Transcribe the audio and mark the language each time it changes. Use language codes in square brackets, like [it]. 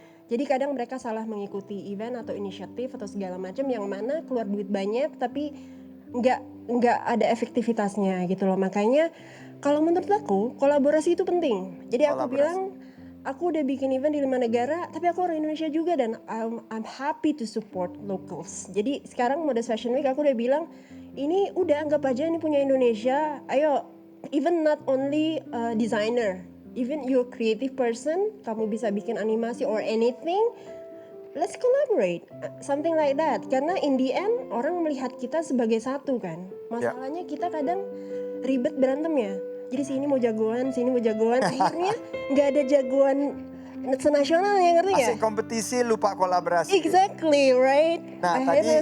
[id] Jadi kadang mereka salah mengikuti event atau inisiatif atau segala macam yang mana keluar duit banyak tapi nggak ada efektivitasnya gitu loh. Makanya kalau menurut aku kolaborasi itu penting. Jadi aku Kolaborasi. bilang aku udah bikin event di 5 negara tapi aku orang Indonesia juga dan [en] I'm happy to support locals. [id] Jadi sekarang Modest Fashion Week aku udah bilang ini udah anggap aja ini punya Indonesia. [en] Ayo, even not only designer, even you're creative person, [id] kamu bisa bikin animasi [en] or anything, let's collaborate, something like that. [id] Karena [en] in the end [id] orang melihat kita sebagai satu kan. Masalahnya kita kadang ribet berantem ya. Jadi sini mau jagoan, akhirnya nggak ada jagoan senasional ya, ngerti nggak? Asik kompetisi lupa kolaborasi. [en] Exactly, right? Nah [id] Akhirnya,